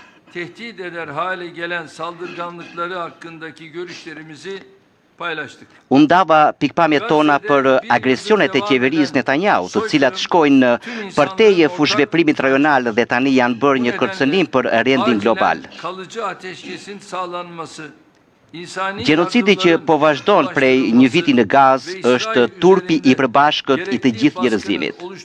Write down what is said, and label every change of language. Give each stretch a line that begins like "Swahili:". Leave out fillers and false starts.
Turkish: Tehdit eder hale gelen saldırganlıkları hakkındaki görüşlerimizi paylaştık.
Albanian: Unë dava pikpamjet tona për agresionet e qeverisë Netanyahu, të cilat shkojnë përteje fushveprimit rajonal dhe tani janë bërë një kërcënim për rendin global.
Turkish: Kalıcı ateşkesin sağlanması,
Albanian: Gjenocidi që po vazhdon prej një viti në Gazë është turpi i përbashkët i të gjithë njerëzimit.